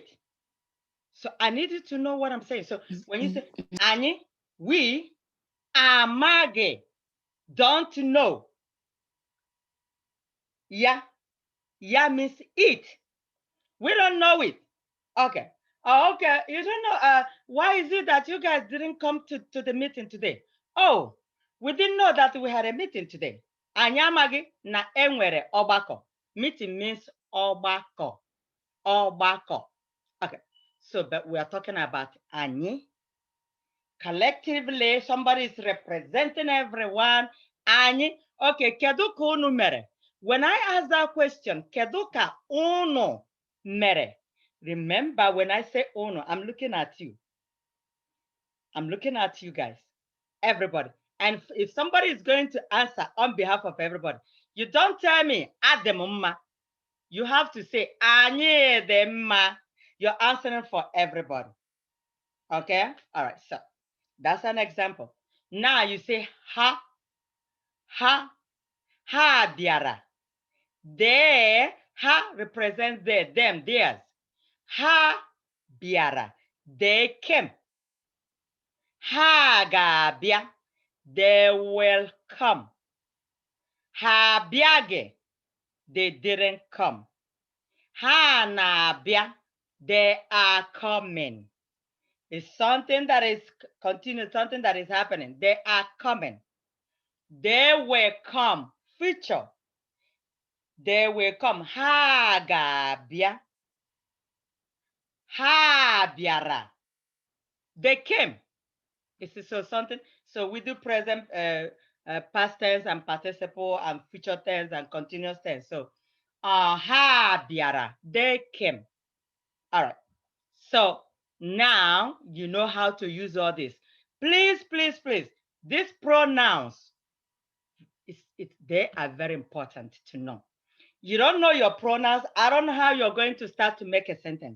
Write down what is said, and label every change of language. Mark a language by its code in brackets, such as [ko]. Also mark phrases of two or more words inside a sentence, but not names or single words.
[en] So I need you to know what I'm saying. So when you say anyị, we, amaghị, don't know. Ya, ya means it. We don't know it. Okay. Oh, okay. You don't know. Why is it that you guys didn't come to the meeting today? Oh, we didn't know that we had a meeting today. [ig] Anyị amaghị na enwere ọgbakọ. [en] Meeting means [ig] ọgbakọ. Ọgbakọ. [en] Okay. So, but we are talking about anyị. Collectively, somebody is representing everyone. [ig] Anyị. Okay, kedu ka unu mere? [en] When I ask that question, [ig] kedu ka unu mere? [en] Remember, when I say unu, I'm looking at you. I'm looking at you guys, everybody. And if somebody is going to answer on behalf of everybody, you don't tell me ademma. You have to say [ig] anyị dị mma. [en] You're answering for everybody. Okay? All right, so that's an example. Now you say [ig] ha, ha, ha bịara. [en] They, ha represents they, them, theirs. [ig] Ha bịara. [en] They came. [ig] Ha ga-abịa. [en] They will come. [ig] Ha abịaghị. [en] They didn't come. [ig] Ha na-abịa. [en] They are coming. It's something that is continuous, something that is happening. They are coming. They will come. Future. They will come. [ig] Ha ga-abịa. Ha bịara. [en] They came. It's so something. So we do present, past tense and participle and future tense and continuous tense. [ig] So ha bịara. [en] They came. All right. So now you know how to use all this. Please, please, please. These pronouns, they are very important to know. You don't know your pronouns, I don't know how you're going to start to make a sentence.